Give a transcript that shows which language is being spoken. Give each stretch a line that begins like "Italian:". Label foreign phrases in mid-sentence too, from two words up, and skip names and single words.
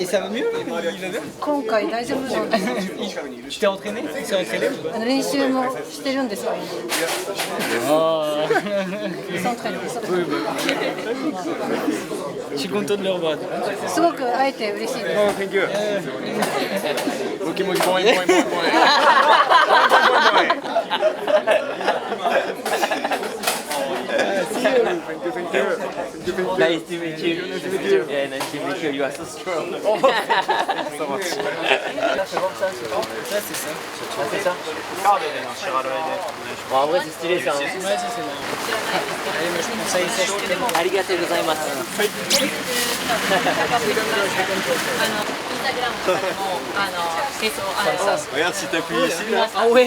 French: Et ça va mieux?
Japanese: 今回大丈夫なんです。
French: Tu t'es entraîné? Tu t'es entraîné?
Japanese: 練習もしてるんですよ。
French: s'entraîne, s'entraîne. Je suis content de le revoir.
Japanese: すごく会えて嬉しいです。
English: Thank you. Nice to meet you. Yeah, nice to meet you. You are so strong.
French: Ça c'est ça. C'est ça. Bon, en vrai, c'est stylé ça. Hein. Ouais, ça c'est marrant. Allez, moi je prends ça ici.
Japanese: ありがとうございます.
French: Regarde si t'appuies ici là. Ah ouais.